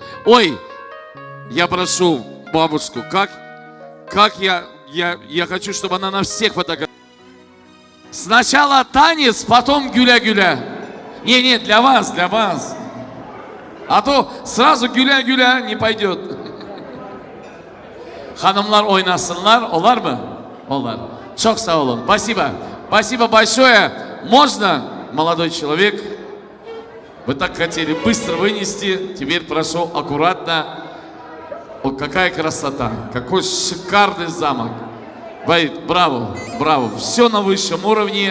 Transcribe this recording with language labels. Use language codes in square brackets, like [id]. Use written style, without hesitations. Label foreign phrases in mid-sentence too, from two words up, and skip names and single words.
[ru] Ой, я прошу бабушку, как я хочу, чтобы она на всех фотографиях. Сначала танец, потом гуля-гуля. Не, для вас. А то сразу гуля-гуля не пойдет. [az] Xanımlar oynasınlar, olar mı? Олар. Çok sağ olun. [ru] Спасибо. Спасибо большое. Можно, молодой человек? Вы так хотели быстро вынести. Теперь прошу аккуратно. О, какая красота. Какой шикарный замок. Ваид, браво, браво. Все на высшем уровне.